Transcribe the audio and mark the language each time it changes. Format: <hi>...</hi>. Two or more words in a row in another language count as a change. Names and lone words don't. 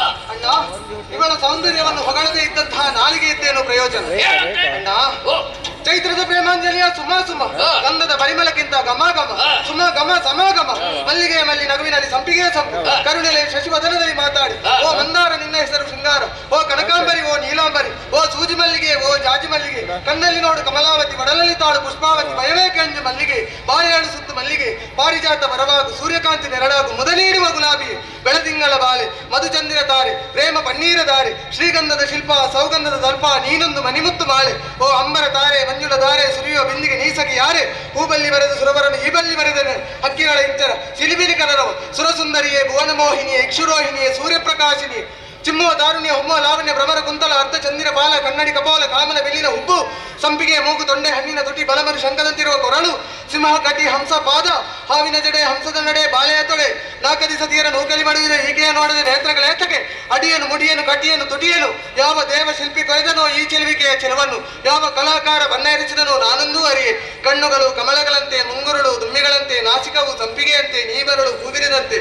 <kn>ಅಣ್ಣ, ಇವಳ ಸೌಂದರ್ಯವನ್ನು ಹೊಗಳದೇ ಇದ್ದಂತಹ ನಾಲಿಗೆ ಇದ್ದೇನು ಪ್ರಯೋಜನ? ಅಣ್ಣ, ಚೈತ್ರದ ಪ್ರೇಮಾಂಜಲಿಯ ಸುಮ ಸುಮ, ಗಂಧದ ಪರಿಮಳಕ್ಕಿಂತ ಘಮ ಘಮ, ಸುಮ ಘಮ ಸಮಾಗಮ, ಮಲ್ಲಿಗೆ ಮಲ್ಲಿ ನಗುವಿನಲ್ಲಿ ಸಂಪಿಗೆ ಸಂಪು, ಕರುಣೆಲೆ ಶಶಿವದನದಲ್ಲಿ ಮಾತಾಡಿ, ಓ ಮಂದಾರ ನಿನ್ನ ಹೆಸರು ಶೃಂಗಾರ, ಓ ಕನಕಾಂಬರಿ, ಓ ನೀಲಾಂಬರಿ, ಓ ಸೂಜಿ ಮಲ್ಲಿಗೆ, ಓ ಜಾಜಿ ಮಲ್ಲಿಗೆ, ಕಣ್ಣಲ್ಲಿ ನೋಡು ಕಮಲಾವತಿ, ಒಡಲಲ್ಲಿ ತಾಳು ಪುಷ್ಪಾವತಿ, ಭಯವೇ ಕಂಜು ಮಲ್ಲಿಗೆ, ಬಾಯಾಳು ಸುತ್ತು ಮಲ್ಲಿಗೆ, ಪಾರಿಜಾತ ಬರವಾಗು, ಸೂರ್ಯಕಾಂತಿ ನೆರಳಾಗು, ಮುದನೀಡುವ ಗುಲಾಬಿ, ಬೆಳದಿಂಗಳ ಬಾಲೆ, ಮಧುಚಂದಿರ ತಾರೆ, ಪ್ರೇಮ ಪನ್ನೀರ ದಾರೆ, ಶ್ರೀಗಂಧದ ಶಿಲ್ಪ, ಸೌಗಂಧದ ದರ್ಪ, ನೀನೊಂದು ಮಣಿಮುತ್ತು ಮಾಳೆ, ಓ ಅಂಬರ ತಾರೆ, ಮಂಜುಳ ಧಾರೆ, ಸುರಿಯುವ ಬಿಂದಿಗೆ ನೀಸಗೆ ಯಾರೆ, ಹೂಬಲ್ಲಿ ಬರೆದು ಸುರವರನ್ನು ಈ ಬಲ್ಲಿ ಬರೆದರೆ, ಹಕ್ಕಿಗಳ ಇಂಚರ ಸಿಲಿಬಿಲಿ ಕನರವ, ಸುರಸುಂದರಿಯೇ, ಭುವನ ಮೋಹಿನಿಯೇ, ಇಕ್ಷುರೋಹಿಣಿಯೇ, ಸೂರ್ಯಪ್ರಕಾಶಿನಿ, ಚಿಮ್ಮುವ ದಾರುಣ್ಯ, ಹೊಮ್ಮುವ ಲಾವಣ್ಯ, ಭ್ರಮರ ಕುಂತಲ, ಅರ್ಥ ಚಂದಿರ ಬಾಲ, ಕನ್ನಡಿ ಕಪೋಲ, ಕಾಮನ ಬೆಲ್ಲಿನ ಹುಬ್ಬು, ಸಂಪಿಗೆ ಮೂಗು, ತೊಂಡೆ ಹಣ್ಣಿನ ತುಟಿ, ಬಲಮರು ಶಂಕದಂತಿರುವ ಕೊರಳು, ಸಿಂಹ ಕಟಿ, ಹಂಸ ಪಾದ, ಹಾವಿನ ಜಡೆ, ಹಂಸದ ನಡೆ, ಬಾಳೆಯ ತೊಡೆ, ನಾಲ್ಕದಿ ಸತಿಯರ ನೂಕಲಿ ಮಾಡುವುದೇ, ಹೀಗೆಯ ನೋಡದೆ ನೇತ್ರಗಳ ಏತಕ್ಕೆ, ಅಡಿಯನ್ನು ಮುಡಿಯನ್ನು ಕಟಿಯನ್ನು ತುಟಿಯನು, ಯಾವ ದೇವ ಶಿಲ್ಪಿ ಕೊಯ್ದನೋ ಈ ಚೆಲುವಿಕೆಯ ಚೆಲುವನ್ನು, ಯಾವ ಕಲಾಕಾರ ಬಣ್ಣ ಎರಚಿದನೋ ನಾನೊಂದೂ ಅರಿಯೆ, ಕಣ್ಣುಗಳು ಕಮಲಗಳಂತೆ, ಮುಂಗುರುಳು ದುಮ್ಮಿಗಳಂತೆ, ನಾಸಿಕವು ಸಂಪಿಗೆಯಂತೆ, ನೀಬರಳು ಹೂವಿರಿದಂತೆ.</kn>